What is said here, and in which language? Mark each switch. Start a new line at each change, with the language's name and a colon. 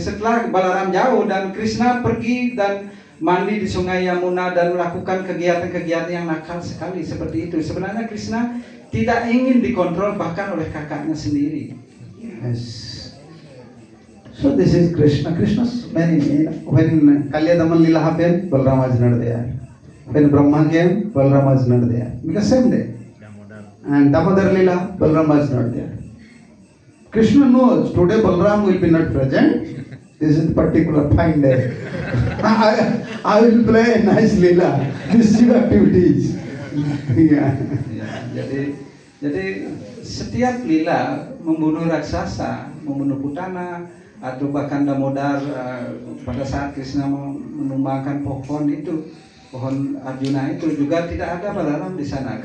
Indonesian: Setelah Balaram jauh dan Krishna pergi dan mandi di sungai Yamuna dan melakukan kegiatan-kegiatan yang nakal sekali seperti itu. Sebenarnya Krishna tidak ingin dikontrol bahkan oleh kakaknya sendiri.
English: Yes. So this is Krishna. Krishna's many. When Kalyadaman Lila happened, Balram was not there. When Brahma came, Balram was not there. Because same day. Damodar. And Damodar Lila, Balram was not there. Krishna knows today Balram will be not present. This is particular fine day. I will play a nice Lila, mischief activities. Yeah.
Indonesian: Ya, jadi setiap lila membunuh raksasa, membunuh Putana, atau bahkan Damodar pada saat Krishna menumbangkan pohon itu, pohon Arjuna itu juga tidak ada Balaram di sana.